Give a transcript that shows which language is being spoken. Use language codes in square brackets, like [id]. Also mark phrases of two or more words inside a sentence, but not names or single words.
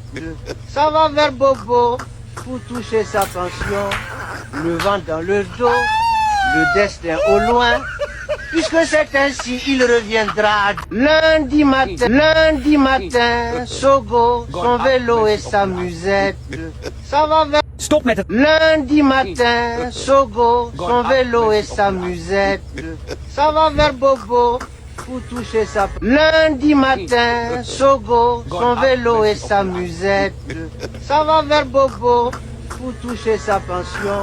[fr] Ça va vers Bobo pour toucher sa pension. Le vent dans le dos, le destin au loin. Puisque c'est ainsi, il reviendra. Lundi matin, Sogo, son vélo et sa musette. Ça va vers... [nl] Stop met het. [fr] Lundi matin, Sogo, son vélo et sa musette. Ça va vers Bobo pour toucher sa... Lundi matin, Sogo, son vélo et sa musette. Ça va vers Bobo pour toucher sa pension.